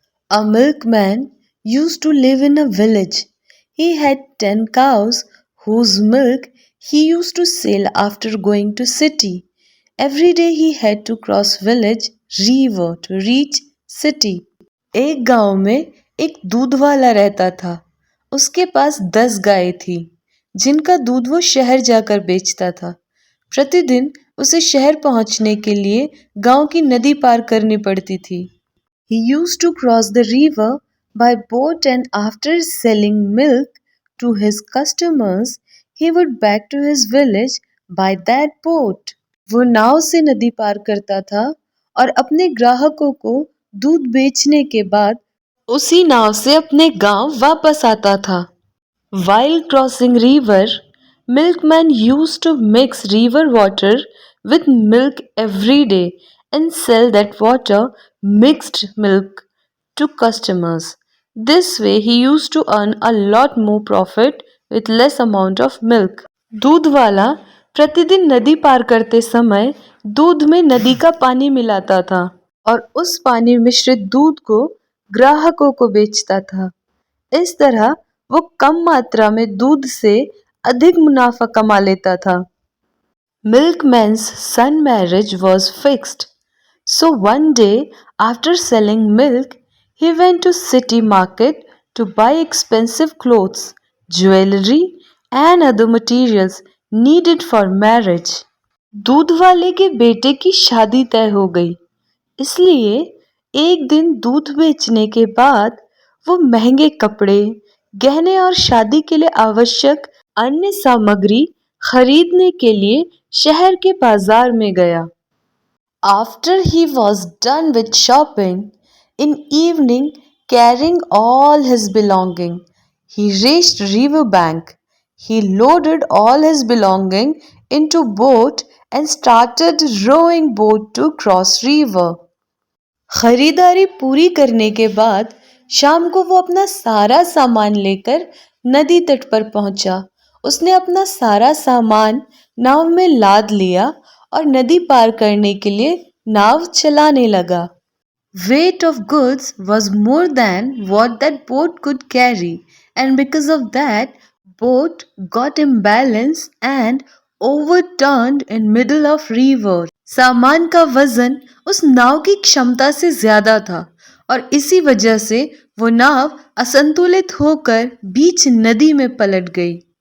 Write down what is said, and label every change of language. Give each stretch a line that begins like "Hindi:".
English: A milkman used to live in a village. He had 10 cows whose milk he used to sell after going to city. Every day he had to cross village river to reach city.
Hindi: एक गांव में एक दूध वाला रहता था। उसके पास 10 गायें थी जिनका दूध वो शहर जाकर बेचता था। प्रतिदिन उसे शहर पहुंचने के लिए गांव की नदी पार करनी पड़ती थी।
English: He used to cross the river by boat and after selling milk to his customers, he would back to his village by that boat.
Hindi: वो नाव से नदी पार करता था और अपने ग्राहकों को दूध बेचने के बाद उसी नाव से अपने गांव वापस आता था।
English: While crossing river, milkman used to mix river water with milk every day and sell that water mixed milk to customers. This way he used to earn a lot more profit with less amount of milk.
Hindi: दूध वाला प्रतिदिन नदी पार करते समय दूध में नदी का पानी मिलाता था और उस पानी मिश्रित दूध को ग्राहकों को बेचता था। इस तरह वो कम मात्रा में दूध से अधिक मुनाफा कमा लेता था।
English: Milkman's son marriage was fixed. So one day after selling milk, he went to city market to buy expensive clothes, jewelry and other materials needed for marriage.
Hindi: दूध वाले के बेटे की शादी तय हो गई, इसलिए एक दिन दूध बेचने के बाद वो महंगे कपड़े, गहने और शादी के लिए आवश्यक अन्य सामग्री खरीदने के लिए शहर के बाजार में गया।
English: After he was done with shopping, in evening carrying all his belonging, he reached river bank. He loaded all his belonging into boat and started rowing boat to cross river.
Hindi: खरीदारी पूरी करने के बाद शाम को वो अपना सारा सामान लेकर नदी तट पर पहुंचा। उसने अपना सारा सामान नाव में लाद लिया और नदी पार करने के लिए नाव चलाने लगा।
English: Weight of goods was more than what that boat could carry, and because of that, boat got imbalanced and overturned in middle of river.
Hindi: सामान का वजन उस नाव की क्षमता से ज्यादा था और इसी वजह से वो नाव असंतुलित होकर बीच नदी में पलट गई।